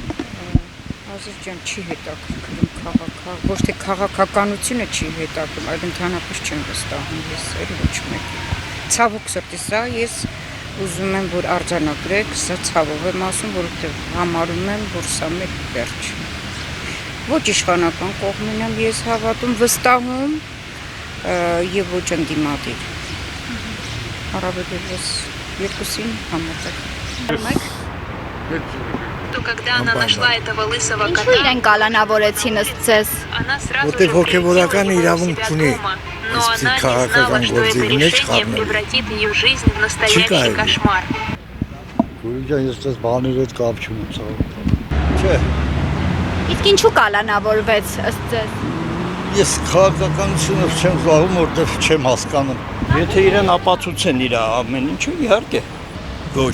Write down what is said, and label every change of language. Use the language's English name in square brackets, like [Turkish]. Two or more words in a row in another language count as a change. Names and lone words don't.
[Armenian] Ազիզ ջան, չի հետաքրքրում ոչ թե քաղաքականությունը չի հետաքրքրում, այլ ընդհանրապես չեմ վստահում ես էլ ոչ մեկին։ Ցավոք սրտի սա ես ուզում եմ, որ արձանագրեք, սա ցավով եմ ասում, որովհետև համարում եմ, որ սա մեր վերջ։ Ոչ իշխանական կողմին եմ ես հավատում, վստահում եւ ոչ ընդդիմադիր։ Առավելևս երկուսին համաձայն։ [Russian] То когда она нашла этого лысого [Armenian] Ինչու [Russian] кота, [Armenian] իրեն կալանավորեցին ըստ ձեզ։ [Russian] она сразу Вот и же [Armenian] հոգևորական [Russian] превратила его у [Armenian] իրավունք [Russian] себя [Armenian] ունի, [Russian] дома, но [Armenian] այսպիսի [Russian] она не [Armenian] քաղաքական [Russian] знала, что это [Armenian] գործերի մեջ [Russian] решение [Armenian] խառնել։ [Russian] превратит ее жизнь в настоящий [Armenian] կարելի։ [Russian] кошмар. [Armenian] Գուրիջան, ես դες բաների հետ կապ չունեմ, ցավ։ Չէ, Իսկ ինչու կալանավորվեց ըստ ձեզ։ ես քաղաքականությունով չեմ զբաղվում, որտեղ չեմ հասկանում։ Եթե իրեն ապացուցեն իր ամեն ինչը, իհարկե, Ոչ,